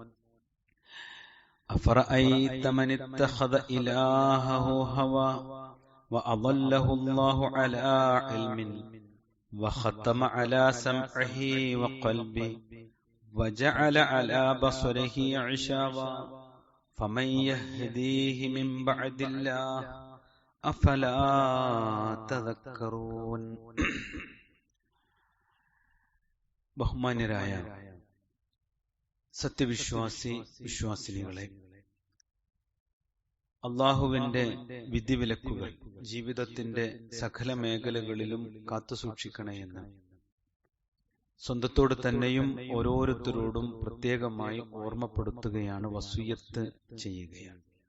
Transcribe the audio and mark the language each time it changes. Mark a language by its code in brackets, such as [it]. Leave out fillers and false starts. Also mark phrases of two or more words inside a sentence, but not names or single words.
[ar] أفرأيت من اتخذ إلهه هواه وأضله الله على علم وختم على سمعه وقلبه وجعل على بصره عشاوة فمن يهديه من بعد الله أفلا تذكرون ബഹുമാന്യരായ [ml] സത്യവിശ്വാസിനികളെ, അള്ളാഹുവിന്റെ വിധിവിലക്കുകൾ ജീവിതത്തിന്റെ സകല മേഖലകളിലും കാത്തുസൂക്ഷിക്കണമെന്ന് സ്വന്തത്തോട് തന്നെയും ഓരോരുത്തരോടും പ്രത്യേകമായി ഓർമ്മപ്പെടുത്തുകയാണ്, വസിയ്യത്ത് ചെയ്യുകയാണ്.